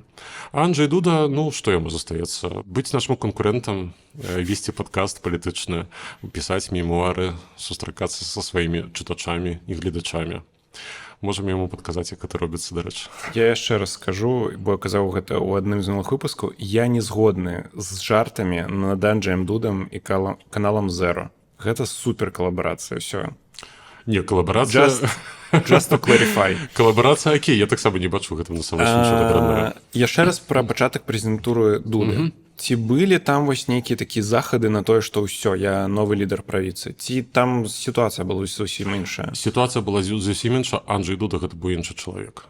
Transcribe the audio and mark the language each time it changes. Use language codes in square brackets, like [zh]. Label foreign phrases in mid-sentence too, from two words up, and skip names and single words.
[be] А Анджэй Дуда, ну, што яму застаецца? Быць нашым канкурэнтам, весці падкаст палітычны, пісаць мемуары, сустракацца са сваімі чытачамі і гледачамі. Можам яму падказаць, як гэта робіцца, дарэчы. Я яшчэ раз скажу, бо я казаў гэта ў адным з мінулых выпускаў, я не згодны з жартамі над Анджэем Дудам і каналам Zero. Гэта супер калабарацыя, ўсё. Не, калабарацыя... [en] Just to clarify. [be] Калабарацыя, окей, я таксама не бачу гэтым насамрэч нічога дрэннага. Яшчэ раз пра пачатак прэзідэнтуры Дуды. Ці былі там вось нейкія такія захады на тое, што ўсё, я новы лідар правіцы? Ці там сітуацыя была зусім іншая? Сітуацыя была зусім іншая. Анджэй Дуда гэта быў іншы чалавек.